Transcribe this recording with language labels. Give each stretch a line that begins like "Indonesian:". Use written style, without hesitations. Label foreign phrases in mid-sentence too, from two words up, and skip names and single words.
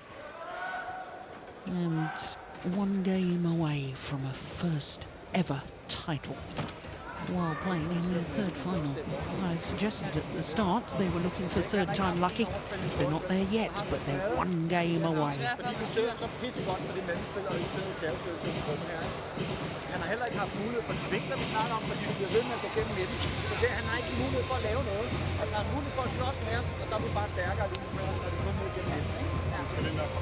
English: And one game away from a first ever title while playing in their third final. I suggested at the start they were looking for third time lucky. They're not there yet, but they're one game away.
Danish: Fordi du sidder så pissegodt på det mellemspil, og I sidder i servesituationen på den her. Han har heller ikke haft mulighed for de vinkler, vi snakker om, fordi du bliver ved med at gå gennem midten. Så det, han har ikke mulighed for at lave noget. Altså han har mulighed for at slås med os, og der er vi bare stærkere lige nu, når det kommer ud gennem midten. Ja.